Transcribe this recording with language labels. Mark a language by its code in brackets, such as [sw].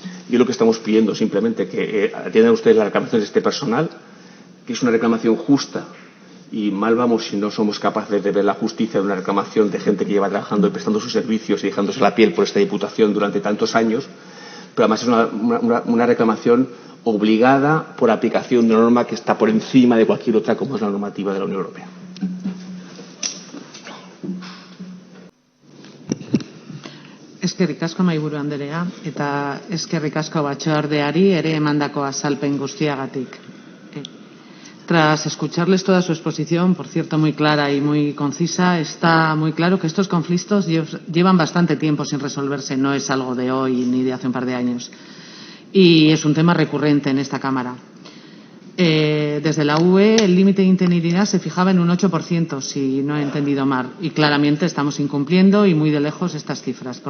[es] Y lo que estamos pidiendo simplemente que atiendan ustedes las reclamaciones de este personal, que es una reclamación justa, y mal vamos si no somos capaces de ver la justicia de una reclamación de gente que lleva trabajando y prestando sus servicios y dejándose la piel por esta Diputación durante tantos años, pero además es una reclamación obligada por aplicación de una norma que está por encima de cualquier otra, como es la normativa de la Unión Europea. [eu] Eskerrik asko mahaiburu andrea eta eskerrik asko batzordeari ere emandako azalpen guztiagatik. [es] Tras escucharles toda su exposición, por cierto muy clara y muy concisa, está muy claro que estos conflictos llevan bastante tiempo sin resolverse, no es algo de hoy ni de hace un par de años. Y es un tema recurrente en esta Cámara. Desde la UE el límite de interinidad se fijaba en un 8%, si no he entendido mal, y claramente estamos incumpliendo y muy de lejos estas cifras.